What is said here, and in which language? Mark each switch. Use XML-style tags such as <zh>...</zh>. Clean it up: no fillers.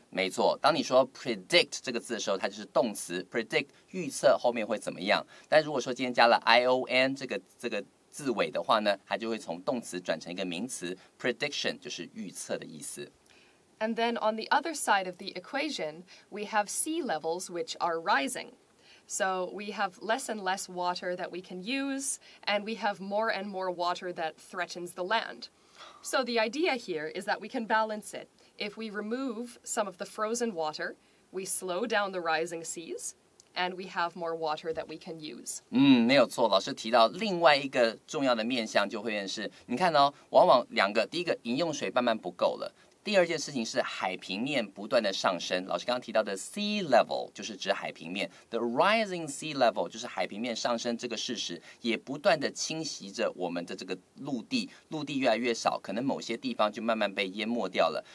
<zh>没错，当你说 predict 这个字的时候，它就是动词 predict 预测后面会怎么样。但如果说今天加了 ion 这个字尾的话呢，它就会从动词转成一个名词 prediction 就是预测的意思。</zh> <en>And then on the other side of the equation, we have sea levels which are rising. So we have less and less water that we can use, and we have more and more water that threatens the land. So the idea here is that we can balance it. If we remove some of the frozen water, we slow down the rising seas, and we have more water that we can use.</en> <zh>没有错，老师提到另外一个重要的面向就会是，你看哦，往往两个，第一个饮用水慢慢不够了。第二件事情是海平面不断的上升，老师刚刚提到的 sea level 就是指海平面 ，</zh> <en>the rising sea level</en> <zh>就是海平面上升这个事实，也不断的侵袭着我们的这个陆地，陆地越来越少，可能某些地方就慢慢被淹没掉了。</zh>